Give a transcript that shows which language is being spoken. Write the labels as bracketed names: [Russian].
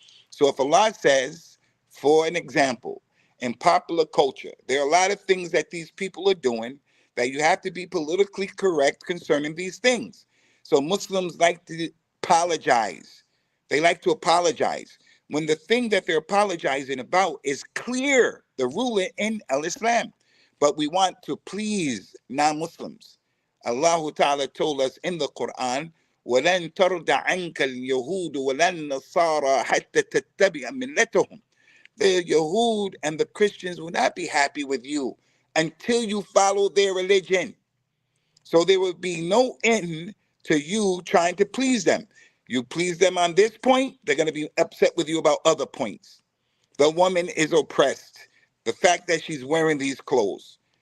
[English] So if Allah says, for an example, in popular culture, there are a lot of things that these people are doing that you have to be politically correct concerning these things. So Muslims like to apologize. They like to apologize when the thing that they're apologizing about is clear, the ruling in al-Islam. But we want to please non-Muslims. Allah Ta'ala told us in the Quran, [Arabic] وَلَن تَرْضَ عَنْكَ الْيَهُودُ وَلَا النَّصَارَى حَتَّى تَتَّبِعَ مِلَّتَهُمْ. [English] The Yahud and the Christians will not be happy with you until you follow their religion. So there will be no end to you trying to please them. You please them on this point, they're going to be upset with you about other points. The woman is oppressed. The fact that she's wearing these clothes.